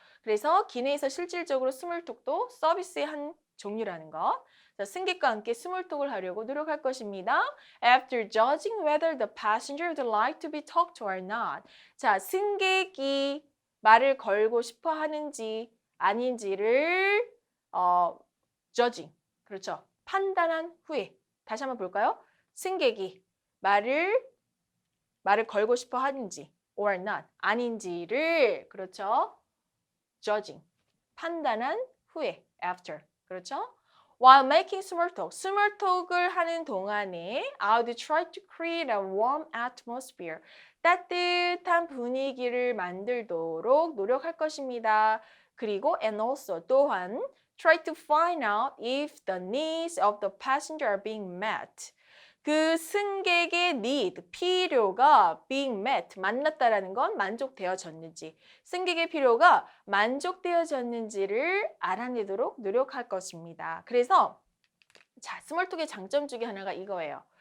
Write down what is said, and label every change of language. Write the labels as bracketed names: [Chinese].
[Korean] 그래서 기내에서 실질적으로 스몰톡도 서비스의 한 종류라는 것. 자, 승객과 함께 스몰톡을 하려고 노력할 것입니다. [English] After judging whether the passenger would like to be talked to or not. [Korean] 자, 승객이 말을 걸고 싶어 하는지 아닌지를 judging. 그렇죠. 판단한 후에. 다시 한번 볼까요? 승객이 말을 걸고 싶어 하는지 [English] or not [Korean] 아닌지를 그렇죠. judging 판단한 후에 after 그렇죠. [English] While making small talk [Korean] small talk을 하는 동안에 [English] I would try to create a warm atmosphere [Korean] 따뜻한 분위기를 만들도록 노력할 것입니다. [English] 그리고 and also [Korean] 또한 [English] try to find out if the needs of the passenger are being met. [Korean] 그 승객의 need, 필요가 [English] being met, [Korean] 만났다라는 건 만족되어졌는지, 승객의 필요가 만족되어졌는지를 알아내도록 노력할 것입니다. 그래서 자, 스몰톡의 장점 중에 하나가 이거예요.